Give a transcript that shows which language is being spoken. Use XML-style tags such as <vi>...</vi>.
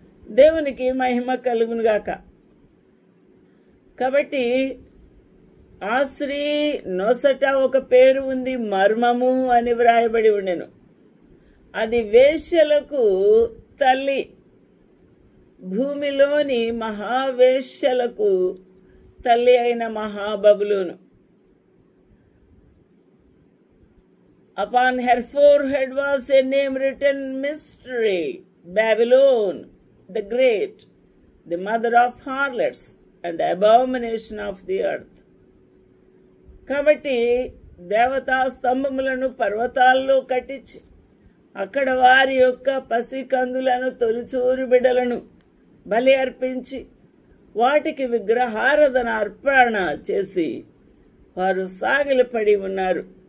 <te>దేవునికి మహిమ కలుగునుగాక. కాబట్టి ఆ స్త్రీ నొసట ఒక పేరు ఉంది, మర్మము అని వ్రాయబడి ఉండెను. అది వేశ్యలకు తల్లి, భూమిలోని మహావేశ్యలకు తల్లి అయిన మహాబబులోను.</te> <en>Upon her forehead was a name written, Mystery, Babylon the Great, the mother of harlots and abomination of the earth.</en> <te>కాబట్టి దేవతా స్తంభములను పర్వతాల్లో కట్టించి అక్కడ వారి యొక్క పసికందులను, తొలిచూరు బిడ్డలను బలి అర్పించి వాటికి విగ్రహారాధన అర్పణ చేసి వారు సాగిలపడి ఉన్నారు.</te>